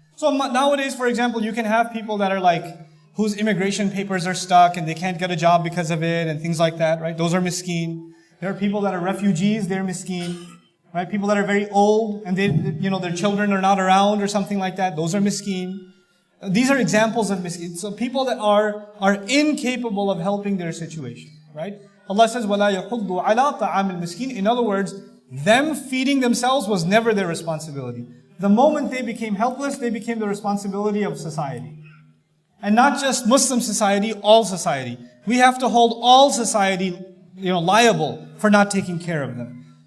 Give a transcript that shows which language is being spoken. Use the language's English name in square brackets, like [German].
[English] So nowadays, for example, you can have people that are like, whose immigration papers are stuck and they can't get a job because of it and things like that, right? Those are miskin. There are people that are refugees, they're miskin. Right? People that are very old and their children are not around or something like that, those are miskin. These are examples of miskin. So people that are incapable of helping their situation, right? Allah says, [Arabic] وَلَا يَحُضُّ عَلَىٰ طَعَامِ الْمِسْكِينِ. [English] In other words, them feeding themselves was never their responsibility. The moment they became helpless, they became the responsibility of society. And not just Muslim society, all society. We have to hold all society, liable for not taking care of them.